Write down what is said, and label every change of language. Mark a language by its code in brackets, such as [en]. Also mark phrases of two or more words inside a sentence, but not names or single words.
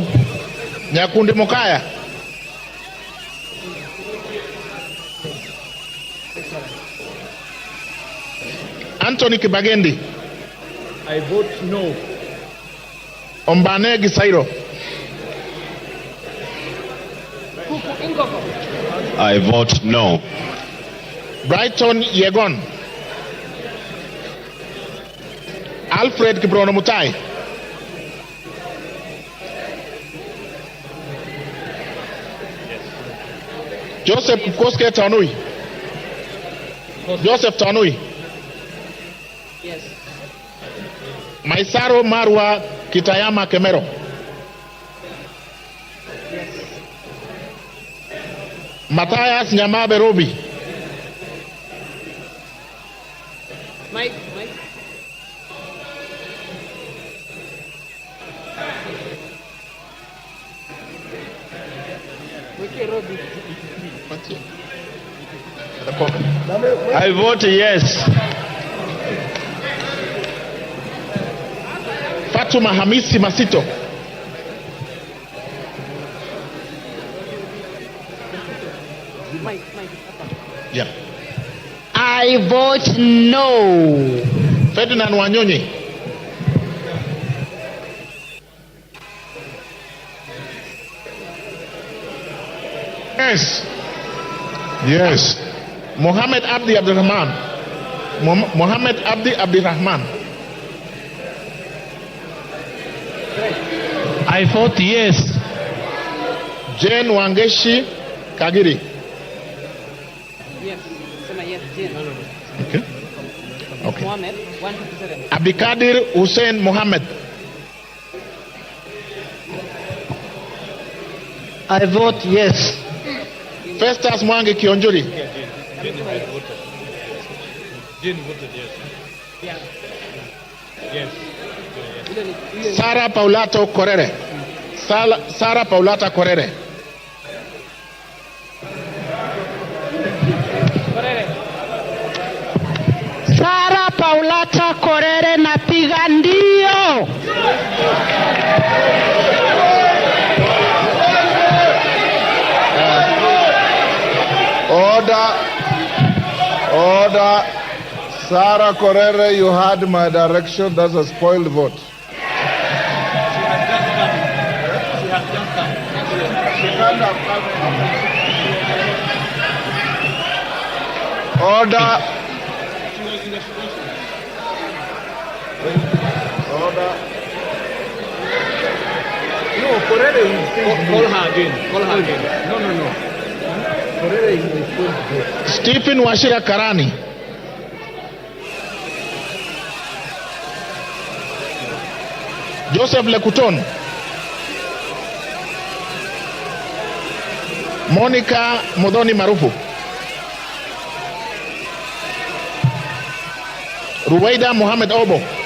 [en] Nyakundi Mukaya. Anthony Kibagendi. I vote no. Ombane Gisairo. I vote no. Brighton Yegon. Alfred Kiprono Mutai. Joseph Koske Tanui. Joseph Tanui. Yes. Maisaro Marwa Kitayama Kemero. Yes. Matthias Nyamabe Robi. Mike. I vote yes. Fatuma Hamisi Masito. Yeah. I vote no. Ferdinand Wanyonyi. Yes. Yes. Mohammed Abdi Abdurrahman. Mohammed Abdi Abdurrahman. I vote yes. Jane Wangeshi Kagiri. Yes. Yes. Okay. Okay. Mohammed 157. Abdikadir Hussein Mohammed. I vote yes. Festus Mwangi Kionjuri. Jane voted yes. Yeah. Yes. Sarah Paulato Korere. Sarah Paulata Korere. [sw] Sarah Paulata Korere napiga ndio. [en] Order. Sarah Korere, you had my direction. That's a spoiled vote. Order. No, Korere is call her again. Call her again. No. Korere is the first vote. Stephen Washira Karani. Joseph Lekuton. Monica Modoni Marufu. Ruwaida Mohamed Obo.